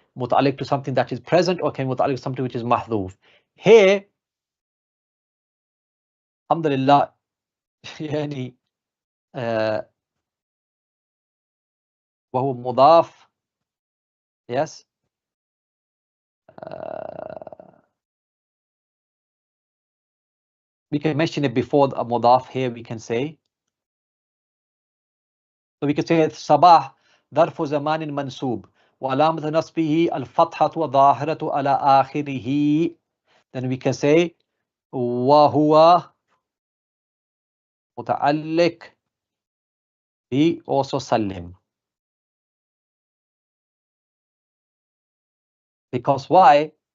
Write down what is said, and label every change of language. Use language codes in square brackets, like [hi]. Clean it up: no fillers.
[en] Muta'alliq to something that is present, or can muta'alliq to something which is mahdhuf. Here, alhamdulillah, yani [ar] وهو مضاف. [en] Yes. We can mention it before the mudaf here, we can say. So we can say [ar] صباح ظرف زمان منصوب وعلامة نصبه الفتحة الظاهرة على آخره. [en] Then we can say [ar] وهو متعلق به [en] also سلم. Because why?